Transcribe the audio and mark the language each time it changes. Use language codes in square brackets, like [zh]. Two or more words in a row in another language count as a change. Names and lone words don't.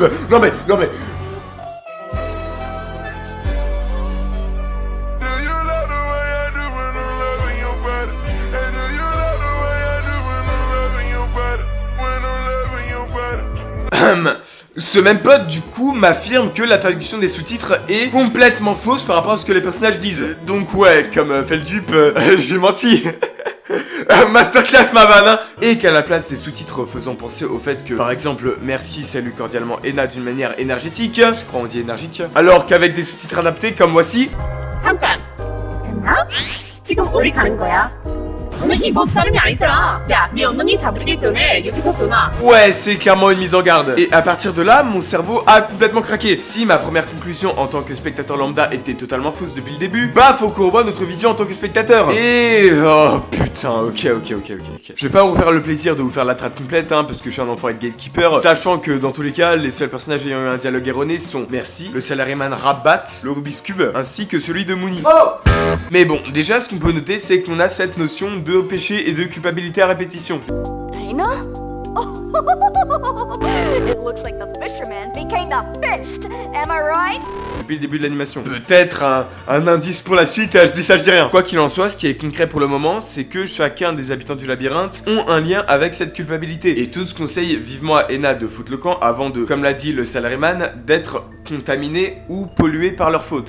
[fr] Non mais ce même pote, du coup, m'affirme que la traduction des sous-titres est complètement fausse par rapport à ce que les personnages disent. Donc ouais, comme fait le dupe, j'ai menti. Masterclass ma vanne, hein. Et qu'à la place des sous-titres faisant penser au fait que, par exemple, merci salue cordialement Ena d'une manière énergétique, je crois on dit énergique, alors qu'avec des sous-titres adaptés comme voici... [ko] 잠깐. 나? 지금 어디 가는 거야? 오늘 이거 자름이 아니잖아. 야, 네 엉덩이 잡히기 전에 여기서 전화. [fr] Ouais, c'est clairement une mise en garde. Et à partir de là, mon cerveau a complètement craqué. Si ma première conclusion en tant que spectateur lambda était totalement fausse depuis le début, bah faut qu'on revoie notre vision en tant que spectateur. Et... oh putain, ok. Je vais pas vous faire le plaisir de vous faire la traite complète, hein, parce que je suis un enfant et de gatekeeper, sachant que dans tous les cas, les seuls personnages ayant eu un dialogue erroné sont Merci, le salaryman Rabat, le Rubik's Cube, ainsi que celui de Mooney. Mais bon, déjà ce qu'on peut noter, c'est qu'on a cette notion de péché et de culpabilité à répétition. Dana? [en] It looks like the fisherman became the fished. Am I right? [fr] Depuis le début de l'animation. Peut-être un indice pour la suite, je dis ça, je dis rien. Quoi qu'il en soit, ce qui est concret pour le moment, c'est que chacun des habitants du labyrinthe ont un lien avec cette culpabilité. Et tous conseillent vivement à Ena de foutre le camp avant de, comme l'a dit le salaryman, d'être contaminés ou pollués par leur faute.